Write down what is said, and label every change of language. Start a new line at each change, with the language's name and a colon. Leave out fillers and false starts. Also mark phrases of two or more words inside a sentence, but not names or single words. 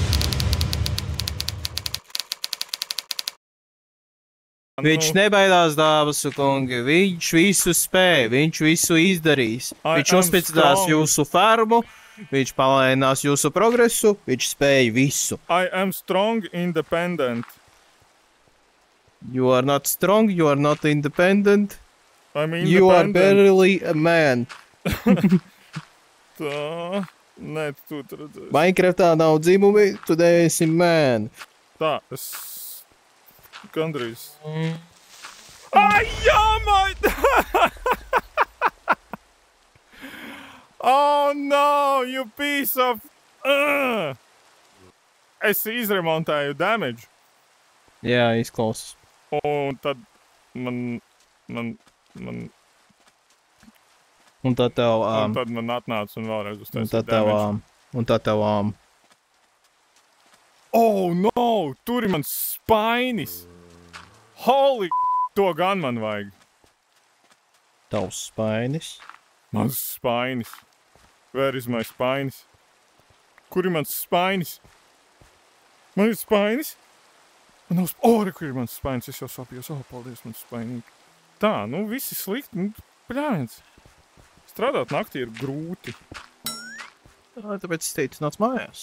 Latvian: Viņš nebaidās, dāmas un kungi. Viņš visu spēj, viņš visu izdarīs. Viņš uzspēcinās jūsu fermu, viņš palēnās jūsu progresu, viņš spēj visu.
English: I am strong, independent. You are not strong, you are not independent. I'm independent. You are barely a man.
Latvian: Tā, nē, tu redzēsi. Minecraftā nav dzimumi, tu neesi man. Tā, es gandrīz. Ai, jā, man!
English: Oh, no, you piece of...
Latvian: Es izremontēju damage. Jā, izklausās. Un tad man... Un tad tev... Un tad man atnāca un vēlreiz uztaisīja damage. Un tad tev...
English: Oh, no!
Latvian: Tur ir mans spainis! Holy... To gan man vajag. Tavs spainis? Mans spainis.
English: Where is my spainis?
Latvian: Kur ir mans spainis? Man ir spainis? Man nav spainis. Kur ir mans spainis? Es jau sapījos. Paldies, mans spainīgi. Tā, nu, visi slikti. Pļāviens. Strādāt naktī ir grūti. Tā, tāpēc es teicu, nāc mājās.